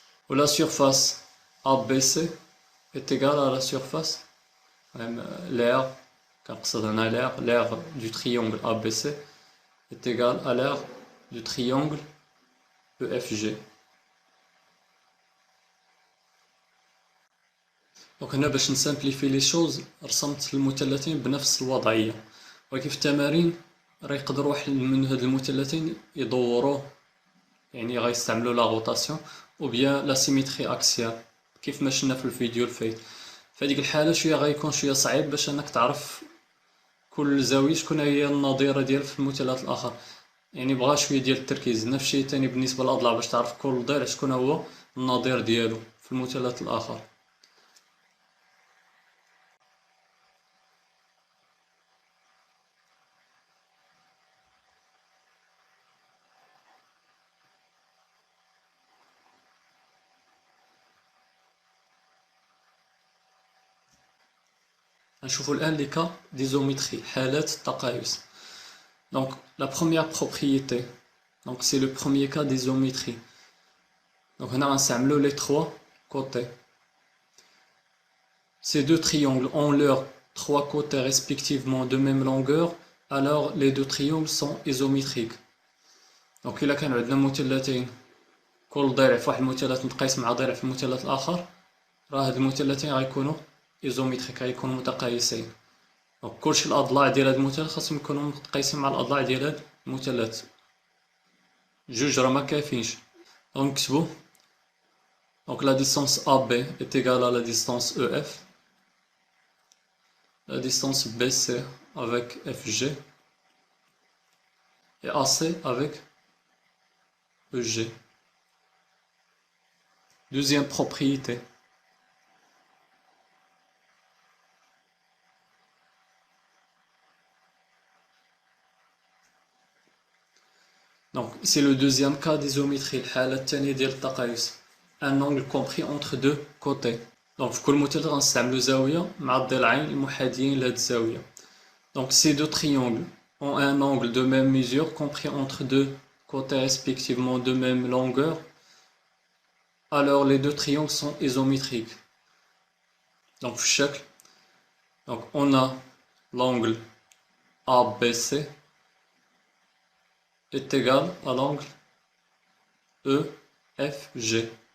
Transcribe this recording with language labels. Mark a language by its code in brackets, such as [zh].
[fr] Où la surface ABC est égale à la surface, même l'air, car ça donne à l'air du triangle ABC est égal à l'air du triangle EFG. [ar] دونك هنا باش نسامبليفي لي شوز رسمت المثلثين بنفس الوضعيه، ولكن في التمارين راه يقدروا واحد من هاد المثلثين يدوروه، يعني غيستعملوا لا روتاسيون او بيان لا سيميتري اكسيال كيف ما شفنا في الفيديو الفايت. في هذيك الحاله شويه غيكون شويه صعيب باش انك تعرف كل زاويه شكون هي النظيره ديال في المثلث الاخر، يعني بغا شويه ديال التركيز. نفس الشيء ثاني بالنسبه للاضلاع باش تعرف كل ضلع شكون هو النظير ديالو في المثلث الاخر. غنشوفوا الآن [fr] les cas d'isométrie [ar] حالات التقايس. [fr] Donc la première propriété, donc c'est le premier cas d'isométrie. Donc [ar] هنا غنستعملوا [fr] les trois côtés. Ces deux triangles ont leurs trois côtés respectivement de même longueur, alors les deux triangles sont isométriques. [ar] Donc إلا كان عندنا مثلثين كل ضلع في واحد المثلث متقايس مع ضلع في المثلث الآخر، راه هاد المثلثين غيكونوا ايزومتريك، غيكونوا متقايسين. دونك كلشي الأضلاع ديال هاد المثلث خاصهم يكونوا متقايسين مع الأضلاع ديال هاد المثلث. جوج راه ما كافينش. دونك نكتبو [fr] donc la distance AB est égale à la distance EF, la distance BC avec FG et AC avec EG. Deuxième propriété. Donc c'est le deuxième cas d'isométrie, [ar] الحالة الثانية ديال التقايس. [fr] Un angle compris entre deux côtés. [ar] Donc في كل مثلث غنستعملو زاوية مع الضلعين المحاذيين لهاد الزاوية. [fr] Donc ces deux triangles ont un angle de même mesure compris entre deux côtés respectivement de même longueur. Alors les deux triangles sont isométriques. Donc [ar] في الشكل [fr] donc on a l'angle ABC est égal à l'angle EFG.